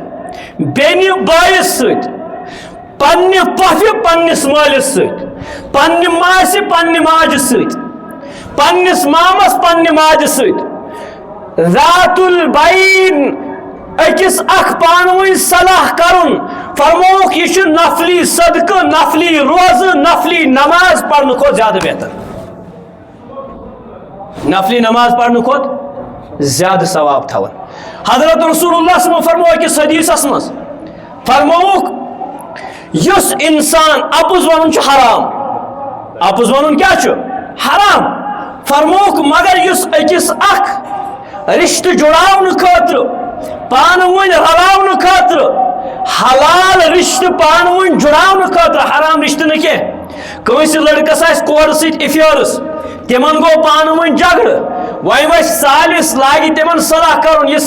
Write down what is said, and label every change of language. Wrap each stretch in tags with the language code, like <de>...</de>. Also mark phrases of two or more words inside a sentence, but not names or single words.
<ks>بیٚنہِ بٲیس ست پنہ پۄفہِ پننس مٲلِس سۭتۍ پننہِ ماسہِ پننہِ ماجہِ سۭتۍ پننس مامس پننہِ ماجہِ سۭتۍ</ks> <ar>ذات البین</ar> <ks>أکِس اکھ پانوٕنۍ صلح کرُن فرمووُکھ یہِ چھُ نفلی صدقہٕ نفلی روزٕ نفلی نماز پرنہٕ کھۄتہٕ زیادٕ بہتر نفلی نماز پرنہٕ کھۄتہٕ زیادٕ ثواب تھاوان حضرت رسول اللہ</ks> <ar>صلی اللہ علیہ وسلم</ar> <ks>فرموو أکِس حدیثس منٛز فرمووُکھ یس انسان اپُز ونُن چھُ حرام اپُز ونُن کیا چھُ حرام فرمووُکھ مگر یُس أکِس اکھ رشتہٕ جُڑاونہٕ خٲطرٕ پانہٕ ؤنۍ رلاونہٕ خٲطرٕ حلال رشتہٕ پانہٕ ؤنۍ جُڑاونہٕ خٲطرٕ حرام رشتہٕ نہٕ کینٛہہ کٲنٛسہِ لڑکس آسہِ کورِ سۭتۍ افیٲرٕس تمن گوٚو پانہٕ ؤنۍ جگڑٕ وۄنۍ وۄتھِ سالس لاگہِ تمن صلح کرُن یہِ</ks>